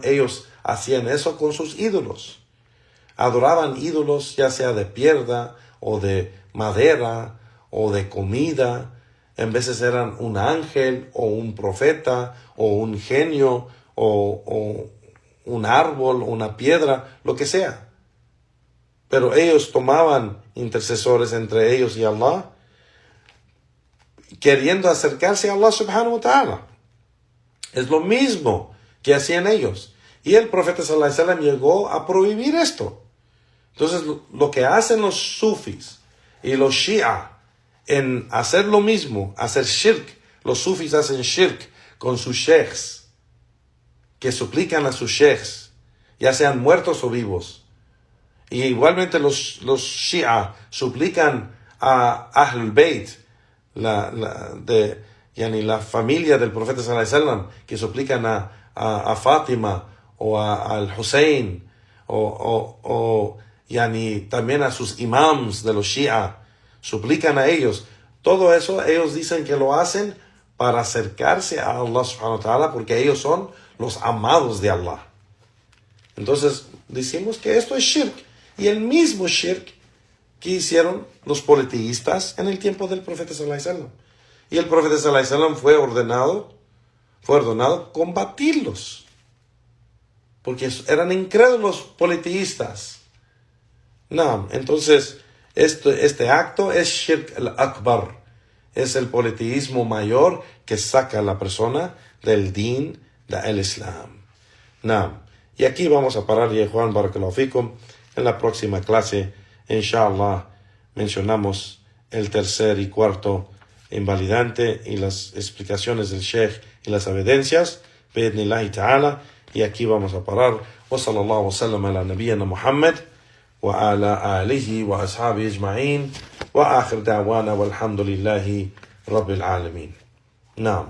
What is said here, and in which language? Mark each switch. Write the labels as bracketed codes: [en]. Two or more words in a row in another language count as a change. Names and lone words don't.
[es] Ellos hacían eso con sus ídolos. Adoraban ídolos ya sea de piedra o de madera o de comida. En veces eran un ángel o un profeta o un genio o un árbol o una piedra, lo que sea. Pero ellos tomaban intercesores entre ellos y Allah, queriendo acercarse a [ar] الله سبحانه وتعالى. [es] Es lo mismo que hacían ellos. Y el profeta [ar] صلى الله عليه وسلم [es] llegó a prohibir esto. Entonces, lo que hacen los sufis y los shia en hacer lo mismo, hacer shirk, los sufis hacen shirk con sus sheikhs, que suplican a sus sheikhs, ya sean muertos o vivos. Y igualmente los shia suplican a [ar] أهل البيت, [es] la familia del profeta [ar] صلى الله عليه وسلم, [es] que suplican a Fátima o al Hussein o también a sus imams de los shia, suplican a ellos. Todo eso ellos dicen que lo hacen para acercarse a [ar] الله سبحانه وتعالى, [es] porque ellos son los amados de Allah. Entonces decimos que esto es shirk, y el mismo shirk que hicieron los politeístas en el tiempo del profeta [ar] صلى الله عليه وسلم. [es] Y el profeta [ar] صلى الله عليه وسلم [es] fue ordenado combatirlos, porque eran incrédulos politeístas. No, entonces este acto es [ar] الشرك الأكبر, [es] es el politeísmo mayor que saca a la persona del din del Islam. No, y aquí vamos a parar, Yehuan [ar] بارك الله فيكم. [es] En la próxima clase, inshallah, mencionamos el tercer y cuarto invalidante y las explicaciones del Sheikh y las evidencias, [ar] بإذن الله تعالى, [es] y aquí vamos a parar. [ar] وصلى الله وسلم على نبينا محمد وعلى آله وأصحابه أجمعين وآخر دعوانا والحمد لله رب العالمين. Naam.